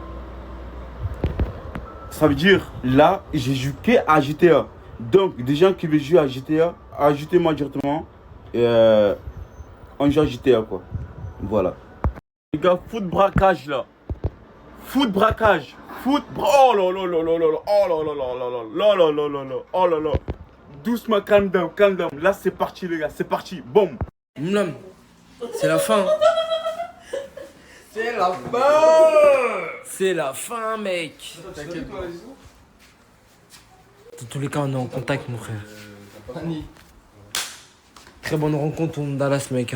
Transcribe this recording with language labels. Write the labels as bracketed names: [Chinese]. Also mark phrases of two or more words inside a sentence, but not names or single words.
[French] Ça veut dire, là, j'ai joué qu'à GTA. Donc, des gens qui veulent jouer à GTA, ajoutez-moi directement. On joue à GTA, quoi. Voilà. Les gars, foot braquage, là. Foot braquage. Foot. Oh là là là là là là. Oh là là là là là là là là là. Oh là là. Doucement, [English] calm down, calm down. [French] Là, c'est parti, les gars. C'est parti. Boum. Mlam, c'est la fin. C'est la fin. C'est la fin, mec. Dans tous les cas, on est en contact, mon frère. Très bonne rencontre au Dallas, mec.